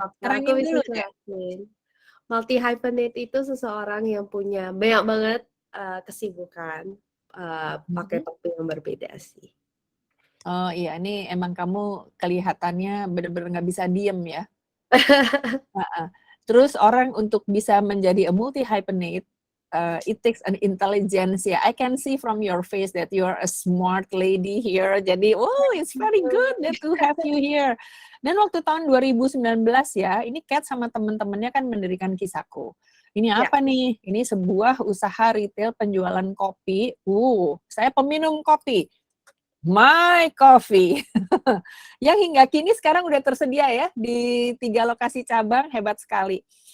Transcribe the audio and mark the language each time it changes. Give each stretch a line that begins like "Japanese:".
Indonesian: Aku bisa jelasin. Multi hyphenate itu seseorang yang punya banyak banget kesibukan pakai topi yang berbeda sih. Oh iya, ini emang kamu kelihatannya bener-bener nggak bisa diem ya. Terus orang untuk bisa menjadi
English: a multi hyphenate, it takes an intelligence ya. I can see from your face that you are a smart lady here. Jadi, it's very good that to have you here.
Indonesian: Dan waktu tahun 2019 ya, ini Kat sama teman-temannya kan mendirikan Kisaku. Ini apa nih? Ini sebuah usaha retail penjualan kopi. Saya peminum kopi. My Coffee. Yang hingga kini sekarang udah tersedia ya di 3 lokasi cabang, hebat sekali.